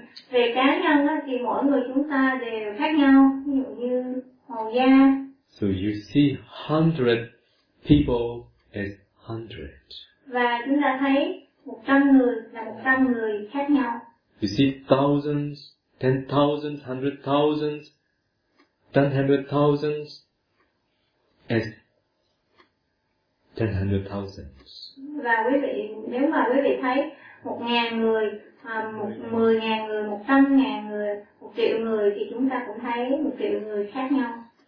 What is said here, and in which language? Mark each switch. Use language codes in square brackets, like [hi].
[vi] Về cá nhân đó, thì mỗi người chúng ta đều khác nhau, ví dụ như màu da. [en] So you see 100 people as 100. [vi] Và chúng ta thấy 100 người là 100 người khác nhau. [en] You see thousands, 10,000s, 100,000s, 100,000s as 100,000s. [vi] Và quý vị, nếu mà quý vị thấy 1,000 người, 10,000 người, 100,000 người, 1 triệu người thì chúng ta cũng thấy 1 triệu người khác nhau.